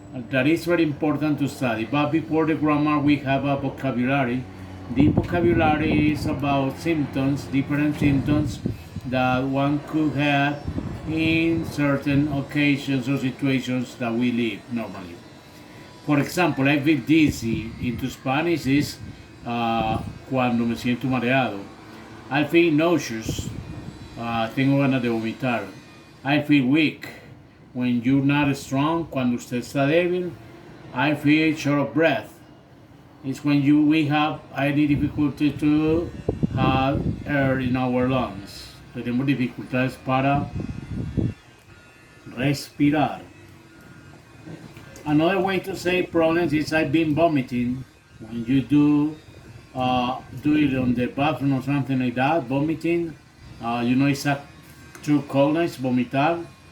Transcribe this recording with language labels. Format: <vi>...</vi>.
<en>That is very important to study. But before the grammar, we have a vocabulary. The vocabulary is about symptoms, different symptoms that one could have in certain occasions or situations that we live normally. For example, I feel dizzy. Into Spanish is</en> <es>cuando me siento mareado.</es> <en>I feel nauseous.</en> <es>Tengo ganas de vomitar.</es> <en>I feel weak. When you're not strong,</en> <es>cuando usted está débil.</es> <en>I feel short of breath. It's when we have any difficulty to have air in our lungs.</en> <es>Tenemos dificultades para respirar.</es> <en>Another way to say problems is I've been vomiting. When you do it on the bathroom or something like that, vomiting, it's a true coldness, vomitar.</en>